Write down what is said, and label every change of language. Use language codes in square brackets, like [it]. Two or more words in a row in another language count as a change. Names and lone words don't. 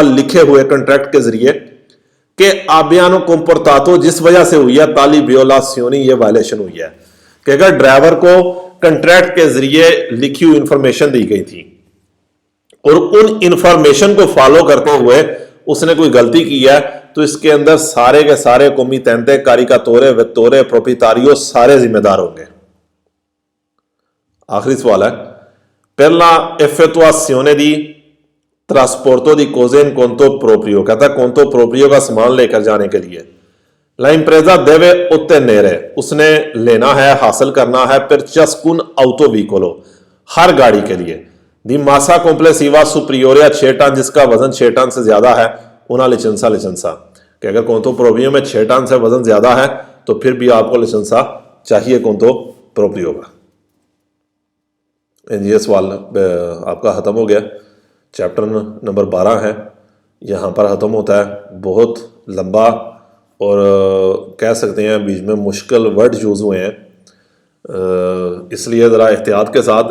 [hi] लिखे हुए कॉन्ट्रैक्ट के जरिए [it] che abbiano comportato [hi] जिस वजह से हुई है [it] tali violazioni [hi] ये वायलेशन हुई है कि अगर ड्राइवर को कॉन्ट्रैक्ट के जरिए लिखी हुई इंफॉर्मेशन दी गई थी और उन इंफॉर्मेशन को फॉलो करते हुए उसने कोई गलती की है तो इसके अंदर सारे के सारे [it] committente caricatore vettore proprietario [hi] सारे जिम्मेदार होंगे। आखिरी सवाल है [it] per la effettuazione di trasporto di cose in conto proprio, [hi] कहता है [it] conto proprio [hi] का सामान लेकर जाने के लिए [it] la impresa deve ottenere [hi] उसने लेना है हासिल करना है [it] per ciascun autovicolo [hi] हर गाड़ी के लिए [it] di massa complessiva superiore a 6 [hi] टन जिसका वजन 6 टन से ज्यादा है [it] una licenza [hi] कि अगर [it] conto proprio [hi] में 6 टन से वजन ज्यादा है तो फिर भी आपको licenza चाहिए [it] conto proprio [hi] का। ये सवाल आपका ख़त्म हो गया। चैप्टर नंबर 12 है, यहाँ पर ख़त्म होता है। बहुत लंबा और कह सकते हैं बीच में मुश्किल [en] word use [hi] हुए हैं, इसलिए ज़रा एहतियात के साथ।